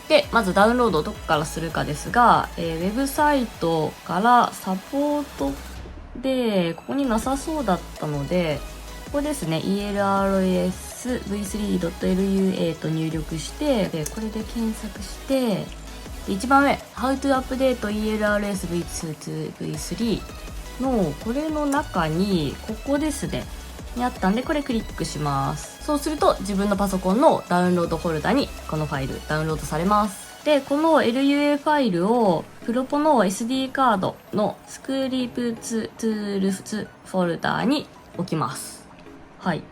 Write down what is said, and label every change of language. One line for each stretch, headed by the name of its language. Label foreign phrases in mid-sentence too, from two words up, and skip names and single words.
Japanese: で、まずダウンロードをどこからするかですが、ウェブサイトからサポートで、ここになさそうだったので、ここですね、ELRS v3.lua と入力して、で、これで検索して、で一番上、How to update ELRS v2 to v3 の、これの中に、ここですね、にあったんで、これクリックします。そうすると、自分のパソコンのダウンロードフォルダに、このファイルダウンロードされます。で、この LUA ファイルを、プロポの SD カードのスクリプツトゥールズフォルダに置きます。はい。